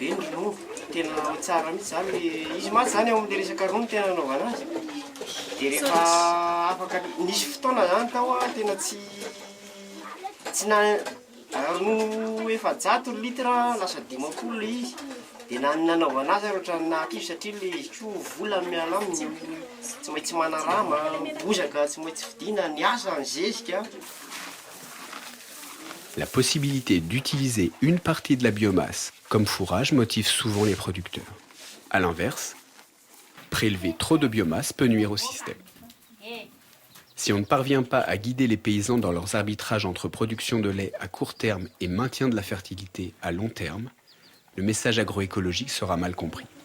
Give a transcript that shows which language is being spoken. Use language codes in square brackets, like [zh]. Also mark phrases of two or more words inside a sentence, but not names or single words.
[mg] ny ronono tena tsara mihitsy zany izy maty zany ao amin'le resaka ronono tena nanaovana azy de rehefa afaka nisy fotoana zany tao a tena tsy na ronono efa 100 litre lasa 50 izy de nanaovana azy ohatra nakizy satria le izy ko vola miala aminy tsy maintsy manarama bozaka tsy maintsy fidina ny asa ny zezika. [fr] La possibilité d'utiliser une partie de la biomasse comme fourrage motive souvent les producteurs. À l'inverse, prélever trop de biomasse peut nuire au système. Si on ne parvient pas à guider les paysans dans leurs arbitrages entre production de lait à court terme et maintien de la fertilité à long terme, le message agroécologique sera mal compris.